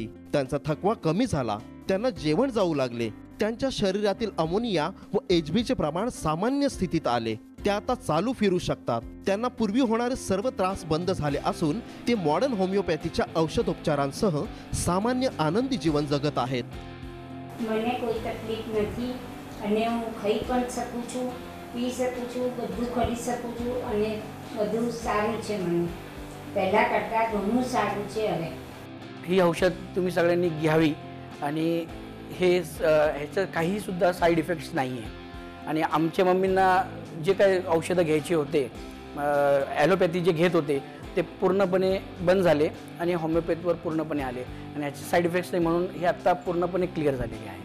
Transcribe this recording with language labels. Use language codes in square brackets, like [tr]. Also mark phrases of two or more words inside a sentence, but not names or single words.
[mr] त्यांचा थकवा कमी झाला. त्यांना जेवण जाऊ लागले. त्यांच्या शरीरातील अमोनिया व HBचे प्रमाण सामान्य स्थितीत आले. ते आता चालू फिरू शकतात. त्यांना पूर्वी होणारे सर्व त्रास बंद झाले असून ते मॉडर्न होमिओपॅथीच्या औषधोपचारांसह सामान्य आनंदी जीवन जगत आहेत. [gu] મને કોઈ તકલીફ નથી અને હું ખાઈ પણ શકું છું, પી શકું છું, બધું કરી શકું છું અને બધું સારું છે. મને પહેલાં કરતાં ઘણું સારું છે હવે. [mr] ही औषध तुम्ही सगळ्यांनी घ्यावी आणि ह्याचं काही सुद्धा [en] side effects [mr] नाही आहे. आणि आमच्या मम्मींना जे काही औषधं घ्यायचे होते, ॲलोपॅथी जे घेत होते ते पूर्णपणे बंद झाले आणि होमिओपॅथीवर पूर्णपणे आले आणि ह्याचे [en] side effects [mr] नाही, म्हणून हे आत्ता पूर्णपणे क्लिअर झालेले आहे.